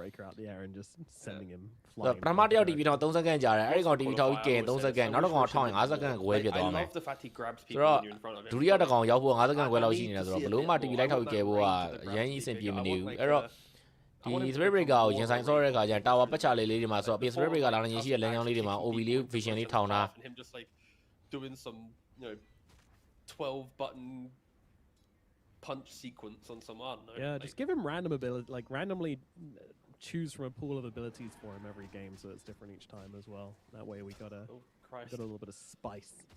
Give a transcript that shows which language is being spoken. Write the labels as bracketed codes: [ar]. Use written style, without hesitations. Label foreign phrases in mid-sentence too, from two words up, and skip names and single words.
[my] ပထမတစ်ယောက် TV ထောက်3စက္ကန့်ကြာတယ်အဲ့ဒီကောင် TV ထောက်ပြီးကဲ3စက္ကန့်နောက်တစ်ကောင်ထောက်ရင်5စက္ကန့်ကိုဝဲပြသွားမယ်ဆိုတော့ဒုတိယတစ်ကောင်ရောက်ဖို့5စက္ကန့်ခွဲလောက်ရှိနေတာဆိုတော့ဘလို့မှ TV လိုက်ထောက်ပြီးကဲဖို့ကအရန်ကြီးအဆင်ပြေမနေဘူးအဲ့တော့ဒီ Spirit Breaker ကိုရင်ဆိုင်ဆော့တဲ့အခါကျရင်တာဝါပတ်ချလေးတွေမှာဆိုတော့ Spirit Breaker လာနေရှိတဲ့လမ်းကြောင်းလေးတွေမှာ OB လေး vision လေးထောင်တာ [en] him just like doing some 12 button punch sequence on some I don't know yeah just give him random ability like randomly choose from a pool of abilities for him every game so it's different each time as well that way we got a little bit of spice